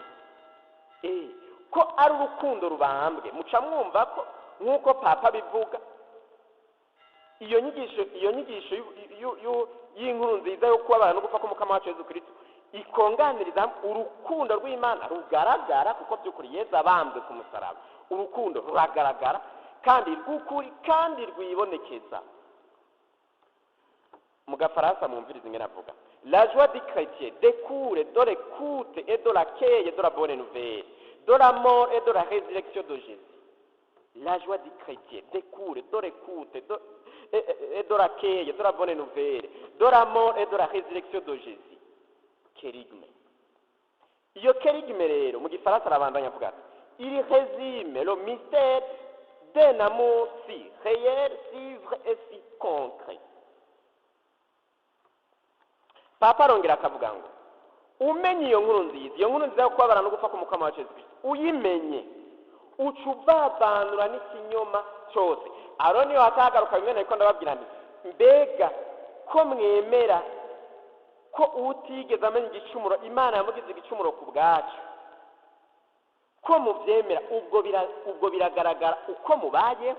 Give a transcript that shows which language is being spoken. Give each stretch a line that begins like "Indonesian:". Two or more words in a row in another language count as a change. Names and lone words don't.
Rundi: Ko ari urukundo rubambwe, muca mwumva ko nk'uko papa bivuga, iyo nyigisho y'inkuru nziza yo kubabara no gupfa k'umukama wacu Yesu Kristo ikonganiriza urukundo rw'Imana rugaragara, kuko by'ukuri Yesu abambwe ku musaraba. Urukundo ruragaragara kandi rw'ukuri kandi rwibonekeza. Mu gafaransa mwumviriza ingene avuga:
French: la joie du chrétien découle de l'écoute et de l'accueil de la bonne nouvelle, de la mort et de la résurrection de Jésus. La joie du chrétien découle de l'écoute et de l'accueil de la bonne nouvelle, de la mort et de la résurrection de Jésus.
Rundi: Kerigme. Iyo kerigme rero mu gifaransa arabandanya avuga ati:
French: il résume le mystère d'un amour si réel, si vrai et si concret.
Rundi: Papa arongera akavuga ngo umenye iyo nkuru nziza yo kubabara no gupfa k'umukama wacu Yesu Kristo, uyimenye uca uvavanura n'ikinyoma cyose. Aro niyo hatagaruka bimwe ariko ndababwira nti mbega ko mwemera ko utigeze amenya igicumuro Imana yamugize igicumuro ku bwacu, ko mubyemera, ubwo biragaragara uko mubayeho.